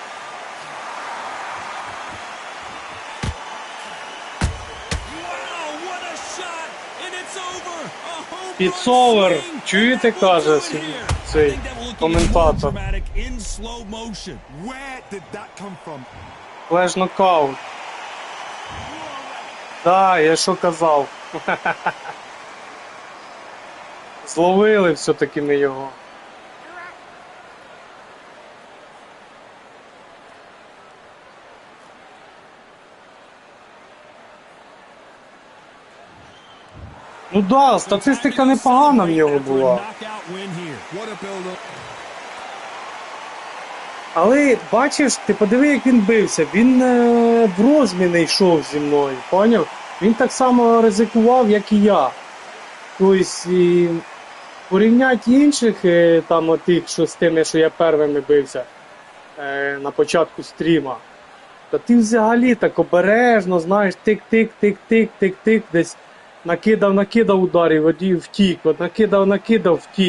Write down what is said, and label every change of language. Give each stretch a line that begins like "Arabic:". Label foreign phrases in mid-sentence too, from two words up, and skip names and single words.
English: Wow, what a shot! And it's over! A home It's run over. swing,
Ukrainian: Чуєте,
English: and that will
Ukrainian: каже
English: do it here. I
Ukrainian: цей
English: think that will look even more
Ukrainian: коментатор.
English: dramatic in slow motion. Where did that come from? flash knockout.
Ukrainian: Да, я що казав. Зловили все-таки ми його. Ну да, статистика непогана в нього була.
English: What a build-up.
Ukrainian: Але бачиш, ти подиви, як він бився. Він в розміни йшов зі мною, поняв? Він так само ризикував, як і я. Тобто, і порівняти інших, там тих, що з тими, що я первими бився на початку стріма, то ти взагалі так обережно, знаєш, тик-тик-тик-тик-тик-тик, десь накидав ударів, втік, от накидав, втік.